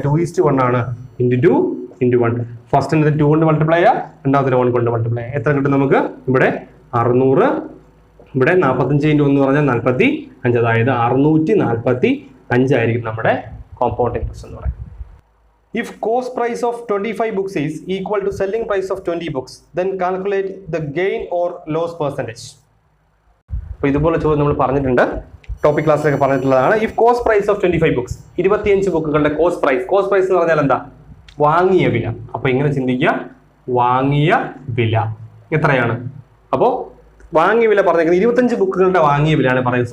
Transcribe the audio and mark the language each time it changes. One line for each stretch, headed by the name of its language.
Malayalam: 2:1 ആണ്. × 2 × 1. ഫസ്റ്റ് 2 കൊണ്ട് മൾട്ടിപ്ലൈ ചെയ്യുക. രണ്ടാമത്തെ 1 കൊണ്ട് മൾട്ടിപ്ലൈ ചെയ്യുക. എത്ര കിട്ടും നമുക്ക്? ഇവിടെ 600. ഇവിടെ 45 × 1 എന്ന് പറഞ്ഞാൽ 45. അതായത് 645 ആയിരിക്കും നമ്മുടെ കോമ്പൗണ്ട് ഇൻട്രസ്റ്റ് എന്ന് പറയുന്നത്.
English: If cost price of 25 books is equal to selling price of 20 books, then calculate the gain or loss percentage.
Malayalam: അപ്പോൾ ഇതുപോലെ ചോദ്യം നമ്മൾ പറഞ്ഞിട്ടുണ്ട്. ടോപ്പിക് ക്ലാസ്സിലൊക്കെ പറഞ്ഞിട്ടുള്ളതാണ്.
English: if cost price of 25 books,
Malayalam: 25 ബുക്കുകളുടെ cost price എന്ന് പറഞ്ഞാൽ എന്താ? വാങ്ങിയ വില. അപ്പൊ ഇങ്ങനെ ചിന്തിക്കുക. വാങ്ങിയ വില എത്രയാണ്? അപ്പോൾ വാങ്ങിയ വില പറഞ്ഞിരിക്കുന്നത് 25 ബുക്കുകളുടെ വാങ്ങിയ വിലയാണ് പറയുന്നത്.